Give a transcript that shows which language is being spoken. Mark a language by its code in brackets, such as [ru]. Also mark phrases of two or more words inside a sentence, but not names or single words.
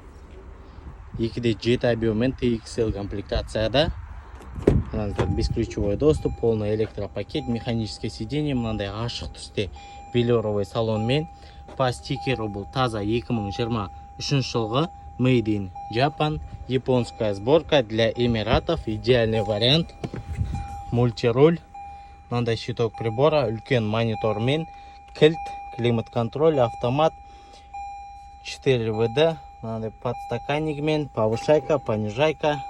[kk] 2.7 объеммен TXL комплектацияда. [ru] Бесключевой доступ, полный электропакет, механическое сиденье, [kk] мынандай ашық түсте [ru] велюровый салонмен. По стикеру [kk] бұл таза 2023 жылғы [en] Made in Japan, [ru] японская сборка для Эмиратов, идеальный вариант. [kk] Мультируль, мынандай [ru] щиток прибора, [kk] үлкен монитормен, кілт, климат-контроль, автомат, 4 ВД, мынандай подстаканнигмен, повышайка, понижайка.